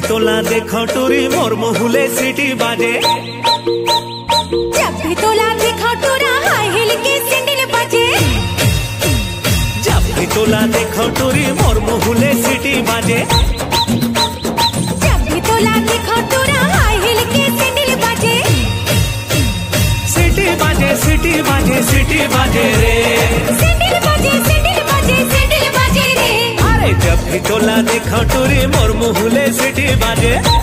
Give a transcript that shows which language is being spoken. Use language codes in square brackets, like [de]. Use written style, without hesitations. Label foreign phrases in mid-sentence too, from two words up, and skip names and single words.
[hne] तोला देखो टूरी मोर मुहुले सिटी बाजे। जब भी तोला देखो टूरा [en] high heel [hne] के सैंडल बाजे। जब भी तोला देखो टूरी मोर मुहुले सिटी बाजे। जब भी तोला देखो टूरा [en] high heel [hne] के सैंडल बाजे। सिटी बाजे सिटी बाजे सिटी बाजे रे। सैंडल बाजे सैंडल बाजे सैंडल बाजे रे। अरे जब भी तोला देखो टूरी मोर मुहुले सिटी बाजे।